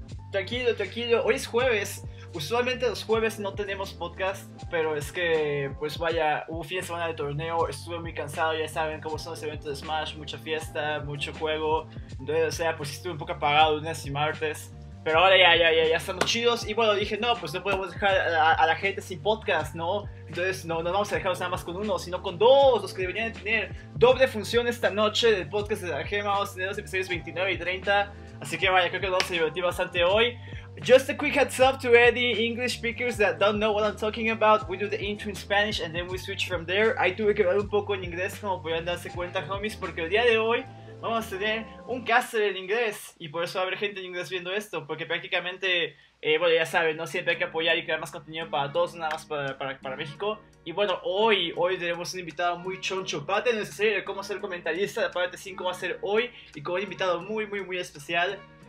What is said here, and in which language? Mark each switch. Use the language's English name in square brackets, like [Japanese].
[Spanish] Tranquilo, tranquilo, hoy es jueves. Usualmente los jueves no tenemos podcast, pero es que, pues vaya, hubo fin de semana de torneo, estuve muy cansado, ya saben cómo son los eventos de Smash, mucha fiesta, mucho juego, entonces, o sea, pues estuve un poco apagado lunes y martes, pero ahora ya estamos chidos, y bueno, dije, no, pues no podemos dejar a la gente sin podcast, ¿no? Entonces no vamos a dejarlos nada más con uno, sino con dos, los que deberían tener doble función esta noche del podcast de la Gema. Vamos a tener los episodios 29 y 30, así que vaya, creo que nos vamos a divertir bastante hoy. [English] Just a quick heads up to any English speakers that don't know what I'm talking about. We do the intro in Spanish and then we switch from there. [Spanish] Ahí tuve que hablar un poco en inglés, como podrían darse cuenta, homies, porque el día de hoy vamos a tener un caster en inglés y por eso va a haber gente en inglés viendo esto, porque prácticamente, bueno, ya saben, no siempre hay que apoyar y crear más contenido para todos, nada más para México. Y bueno, hoy tenemos un invitado muy choncho. Parte de nuestra serie de cómo ser comentarista, la parte 5 va a ser hoy y con un invitado muy especial.